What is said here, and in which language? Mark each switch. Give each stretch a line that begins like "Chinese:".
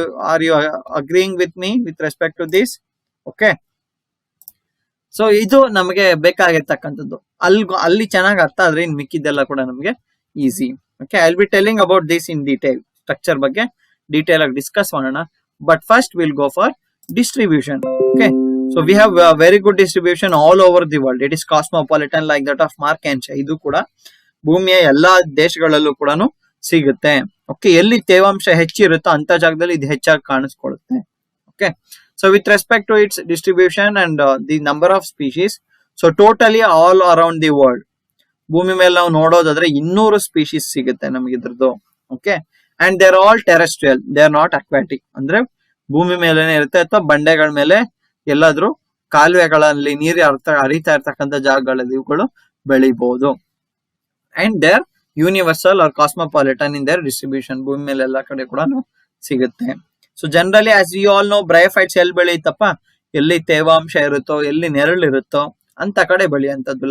English: Are you agreeing with me with respect to this? Okay, so
Kannada: ಇದು ನಮಗೆ ಬೇಕಾಗಿರ್ತಕ್ಕಂಥದ್ದು. ಅಲ್ಲಿ ಚೆನ್ನಾಗಿ ಅರ್ಥ ಆದ್ರೆ ಇನ್ ಮಿಕ್ಕಿದ್ದೆಲ್ಲ ಕೂಡ ನಮಗೆ easy. Okay,
English: I will be telling about this in detail.
Kannada: Structure ಬಗ್ಗೆ ಡೀಟೇಲ್ ಆಗಿ ಡಿಸ್ಕಸ್ ಮಾಡೋಣ.
English: But first will go for distribution. Okay, so we have a very good distribution all over the world. It is cosmopolitan like that of Markantia.
Kannada: ಇದು ಕೂಡ ಭೂಮಿಯ ಎಲ್ಲಾ ದೇಶಗಳಲ್ಲೂ ಕೂಡ ಸಿಗುತ್ತೆ. ಓಕೆ, ಎಲ್ಲಿ ತೇವಾಂಶ ಹೆಚ್ಚಿರುತ್ತೋ ಅಂತ ಜಾಗದಲ್ಲಿ ಇದು ಹೆಚ್ಚಾಗಿ ಕಾಣಿಸ್ಕೊಳ್ಳುತ್ತೆ.
English: okay, so with respect to its distribution and the number of species, so totally all around the world,
Kannada: ಭೂಮಿ ಮೇಲೆ ನಾವು ನೋಡೋದಾದ್ರೆ 200 ಸ್ಪೀಶೀಸ್ ಸಿಗುತ್ತೆ ನಮಗೆ ಇದ್ರದ್ದು.
English: Okay, and they are all terrestrial, they are not aquatic.
Kannada: ಅಂದ್ರೆ ಭೂಮಿ ಮೇಲೆನೆ ಇರುತ್ತೆ ಅಥವಾ ಬಂಡೆಗಳ ಮೇಲೆ ಎಲ್ಲಾದ್ರೂ ಕಾಲುವೆಗಳಲ್ಲಿ ನೀರು ಹರಿತಾ ಇರ್ತಕ್ಕಂಥ ಜಾಗಗಳಲ್ಲಿ ಇವುಗಳು ಬೆಳಿಬಹುದು.
English: And they're universal or cosmopolitan in their distribution.
Kannada: ಭೂಮಿ ಮೇಲೆ ಎಲ್ಲಾ ಕಡೆ ಕೂಡ ಸಿಗುತ್ತೆ.
English: so generally as you all know,
Kannada: bryophytes ಎಲ್ಲಿ ಬೆಳೆಯುತ್ತಪ್ಪ, ಎಲ್ಲಿ ತೇವಾಂಶ ಇರುತ್ತೋ, ಎಲ್ಲಿ ನೆರಳಿರುತ್ತೋ ಅಂತ ಕಡೆ ಬೆಳೆಯುವಂತದ್ದು.